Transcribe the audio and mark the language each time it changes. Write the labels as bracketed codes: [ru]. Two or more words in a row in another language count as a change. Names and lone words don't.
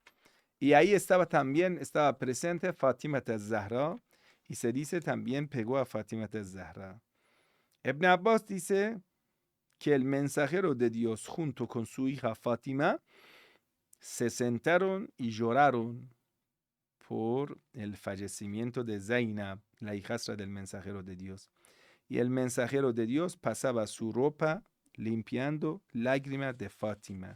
[es] Y ahí estaba presente Fátima az-Zahra, y se dice también pegó a Fátima az-Zahra. Ibn Abbas dice que el mensajero de Dios junto con su hija Fátima se sentaron y lloraron por el fallecimiento de Zainab, la hijastra del mensajero de Dios. Y el mensajero de Dios pasaba su ropa limpiando lágrimas de Fátima.